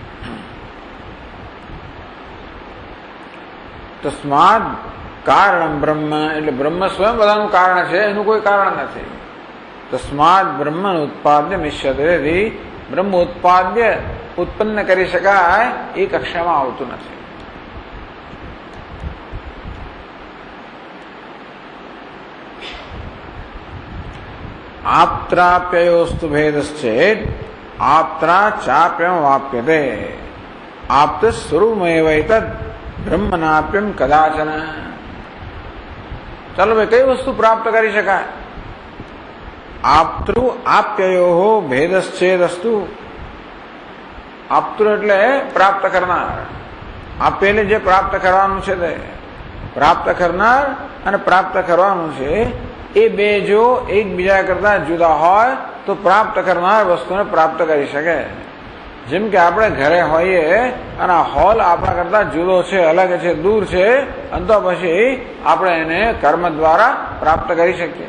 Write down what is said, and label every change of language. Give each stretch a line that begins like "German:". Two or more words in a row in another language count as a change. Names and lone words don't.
Sanskrit: तस्माद कारण ब्रह्म
Gujarati: એટલે બ્રહ્મ સ્વયં બધાનું કારણ છે, એનું કોઈ કારણ નથી।
Sanskrit: तस्माद ब्रह्म उत्पाद्य मिश्यते,
Gujarati: બ્રહ્મ ઉત્પાદ્ય ઉત્પન્ન કરી શકાય એ કક્ષામાં આવતું નથી।
Sanskrit: आप्त्राप्ययोस्तु भेदश्चेत् आप्त्रा चाप्यम वाप्यते आप्त स्वरूपमेवैतद् ब्रह्मनाप्यम कदाचन।
Gujarati: ચલો ભાઈ, કઈ વસ્તુ પ્રાપ્ત કરી શકાય?
Sanskrit: आप्तृ आप्ययोः भेदश्चेदस्तु।
Gujarati: आप्तृ એટલે પ્રાપ્ત કરનાર, આપેલે જે પ્રાપ્ત કરવાનું છે તે પ્રાપ્ત કરનાર અને પ્રાપ્ત કરવાનું છે એ બે જો એકબીજા કરતા જુદા હોય તો પ્રાપ્ત કરનાર વસ્તુને પ્રાપ્ત કરી શકે। જેમ કે આપણે ઘરે હોઈએ અને આ હોલ આપણા કરતા જુદો છે, અલગ છે, દૂર છે, અને તો પછી આપણે એને કર્મ દ્વારા પ્રાપ્ત કરી શકીએ।